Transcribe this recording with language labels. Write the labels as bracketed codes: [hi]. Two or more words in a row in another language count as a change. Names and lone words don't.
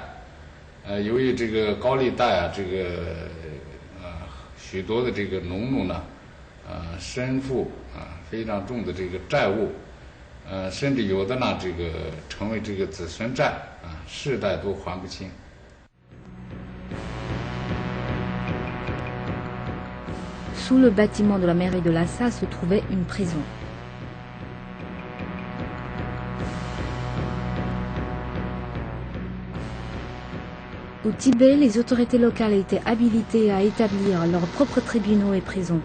[zh] 由于这个高利贷这个许多的这个农奴呢，身负非常重的这个债务，甚至有的呢这个成为这个子孙债世代都还不清。 [fr] Sous le bâtiment de la mairie de Lhasa se trouvait une prison. Au Tibet, les autorités locales étaient habilitées à établir leurs propres tribunaux et prisons.